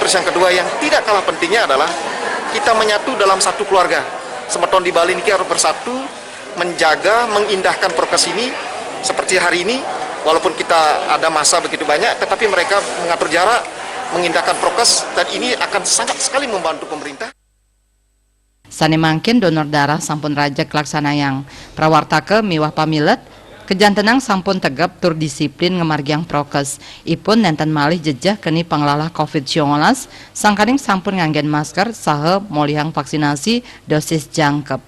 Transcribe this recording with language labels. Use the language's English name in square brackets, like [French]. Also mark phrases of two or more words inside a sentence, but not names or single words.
[Indonesian] Terus yang kedua yang tidak kalah pentingnya adalah kita menyatu dalam satu keluarga. Semeton di Bali ini harus bersatu, menjaga, mengindahkan prokes ini seperti hari ini. Walaupun kita ada masa begitu banyak, tetapi mereka mengatur jarak, mengindahkan prokes, dan ini akan sangat sekali membantu pemerintah. [Balinese] Sane mangkin donor darah sampun raja kelaksanayang. Prawartake miwah pamilet, kejantenang sampun tegap tur disiplin ngemargiang prokes. Ipun nenten malih jejah keni panglalah COVID-19, sangkaning sampun nganggen masker saha molihang vaksinasi dosis jangkep.